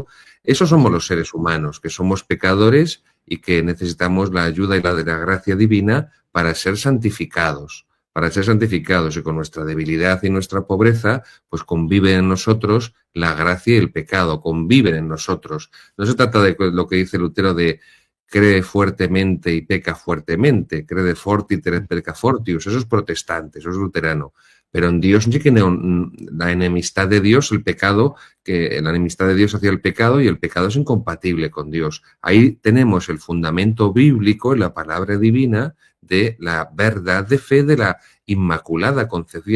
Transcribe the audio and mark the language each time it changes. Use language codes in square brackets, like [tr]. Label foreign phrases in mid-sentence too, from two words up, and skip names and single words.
[es] Esos somos los seres humanos, que somos pecadores y que necesitamos la ayuda y la de la gracia divina para ser santificados. Y con nuestra debilidad y nuestra pobreza, pues conviven en nosotros la gracia y el pecado, conviven en nosotros. No se trata de lo que dice Lutero de cree fuertemente y peca fuertemente, [la] crede fortiter et peca fortius, [es] eso es protestante, eso es luterano. Pero en Dios sí que la enemistad de Dios, el pecado, que la enemistad de Dios hacia el pecado, y el pecado es incompatible con Dios. Ahí tenemos el fundamento bíblico en la palabra divina de la verdad de fe de la Inmaculada Concepción.